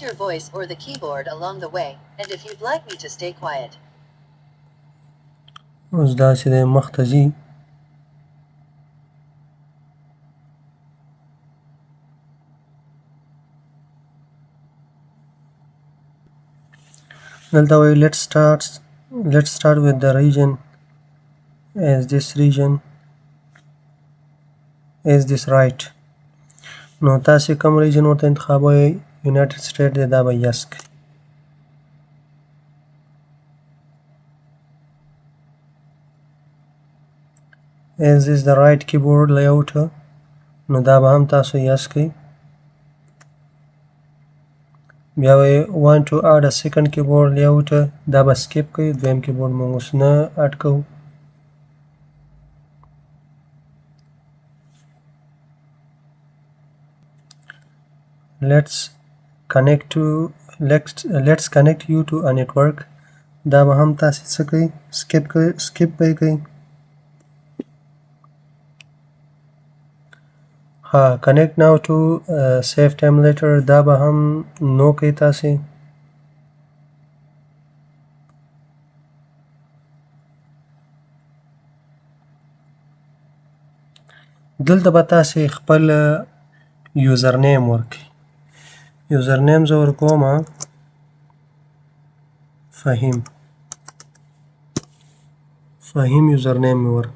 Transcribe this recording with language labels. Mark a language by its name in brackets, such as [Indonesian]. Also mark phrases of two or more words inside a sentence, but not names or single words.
[Pashto] اوس دا چې دی مخته ځي. دلته وایي [English] let's start with the region as this region is this right. [Pashto] نو تاسې کوم ریجن ورته انتخابوئ؟ یونایټډ سټیټ دی دا به یس کړئ. [English] is this the right keyboard layout [Pashto] نو دا به هم تاسو یس کړئ. بیا وایي [English] want to add a second keyboard layout [Pashto] دا به سکیپ کړئ. دویم کیبورډ موږ اوس نه اډ کوو. [English] let's connect you to a network [Pashto] دا به هم تاسې څه کوئ؟ سکیپ به یې کوئ. [English] connect now to save time later [Pashto] دا به هم نو کوئ تاسې. دلته به تاسې خپل [English] user name [Pashto] ورکړئ. [English] user name [Pashto] زه ورکوم فهیم [English] user name [Pashto] مې ورک.